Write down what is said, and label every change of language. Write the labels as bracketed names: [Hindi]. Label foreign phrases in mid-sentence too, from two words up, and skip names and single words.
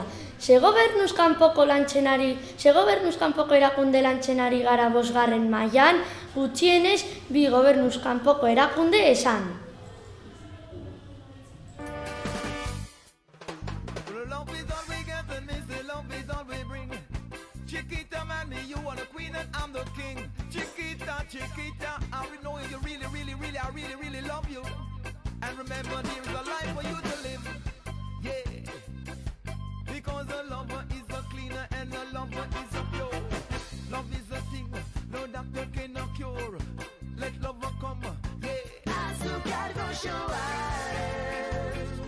[Basque] Ze gobernuz kanpoko erakunde lantzen ari gara 5. mailan, gutxienez 2 gobernuz kanpoko erakunde esan. [English] Chiquita, man, you are the queen and I'm the king. Chiquita, Chiquita, I know you really, really, really, I really, really love you. And remember, there is a life for you to live. Yeah. Because a lover is a cleaner and a lover is a pure. Love is a thing, no doctor cannot cure. Let lover come, yeah. [Spanish] Azúcar con Joan.